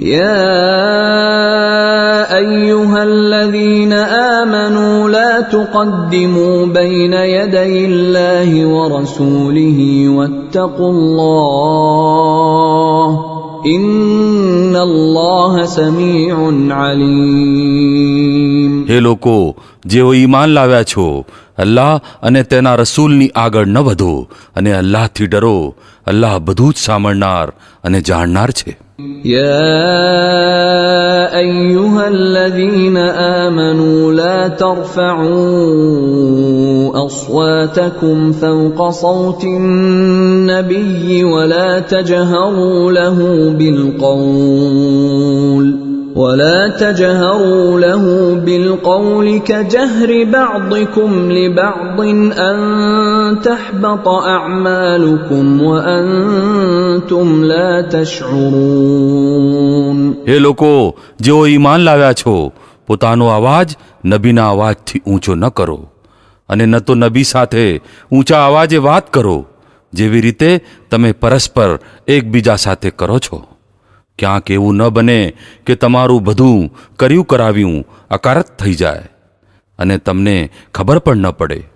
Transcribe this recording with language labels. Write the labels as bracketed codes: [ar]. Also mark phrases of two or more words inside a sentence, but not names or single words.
[ar] يا أيها الذين آمنوا لا تقدموا بين يدي الله ورسوله واتقوا الله إن الله سميع عليم. [gu] હે લોકો જેઓ ઈમાન લાવ્યા છો, અલ્લાહ અને તેના રસૂલની આગળ ન વધો અને અલ્લાહથી ડરો. અલ્લાહ બધું જ સાંભળનાર અને જાણનાર છે. [ar] يا أيها الذين آمنوا لا ترفعوا أصواتكم فوق صوت النبي ولا تجهروا له بالقول كجهر بعضكم لبعض أن تحبط أعمالكم وأنتم لا تشعرون. [gu] હે લોકો જેઓ ઈમાન લાવ્યા છો, પોતાનો અવાજ નબીના અવાજથી ઊંચો ન કરો અને ન તો નબી સાથે ઊંચા અવાજે વાત કરો, જેવી રીતે તમે પરસ્પર એકબીજા સાથે કરો છો. ક્યાંક એવું ન બને કે તમારું બધું કર્યું કરાવ્યું અકારત થઈ જાય અને તમને ખબર પણ ન પડે.